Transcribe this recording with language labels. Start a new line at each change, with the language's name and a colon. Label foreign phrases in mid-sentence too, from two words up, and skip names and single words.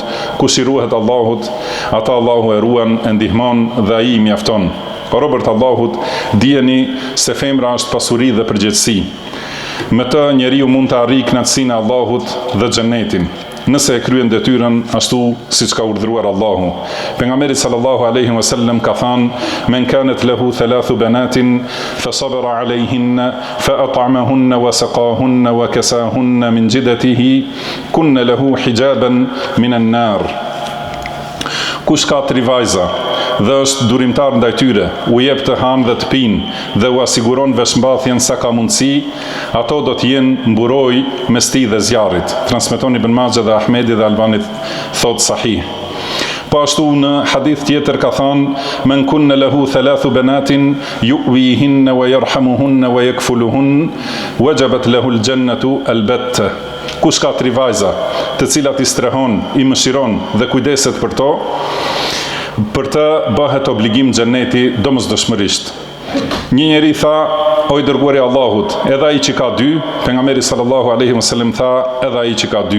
Albanian: Kush I ruhet Allahut, ata Allahu e ruan, e ndihmon dhe ai I mjafton. O robërt Allahut, dijeni se femra është pasuri dhe përgjegjësi. Me të njeriu mund të arrijë kënaqësinë e Allahut dhe xhenetin, nëse e kryen detyrën ashtu siç ka urdhëruar Allahu.
Arabic: Pejgamberi صلى الله عليه وسلم
Albanian: ka thënë:
Arabic: "من كانت له ثلاث بنات فصبر عليهن فأطعمهن وسقاهن وكساهن من جدته كن له حجابا من النار."
Albanian: Kush ka 3 vajza dhe është durimtar ndaj tyre, u jep të hanë dhe të pinë dhe u asiguron veshmbathjen sa ka mundësi, ato do të jenë mburoj mes tij dhe zjarrit. Transmeton Ibn Majah dhe Ahmedi dhe Albani thot sahih. Po ashtu në hadith tjetër ka thënë:
Arabic: "من كن له ثلاث بنات يؤويهن ويرحمهن ويكفلهن وجبت له الجنة البتة."
Albanian: Kush ka 3 vajza, të cilat I strehon, I mëshiron dhe kujdeset për to, për të bëhet obligim xheneti domosdoshmërisht. Një njeri tha: "O I dërguari I Allahut, edhe ai që ka 2", pejgamberi
Arabic: صلى الله عليه وسلم
Albanian: tha: "Edhe ai që ka 2".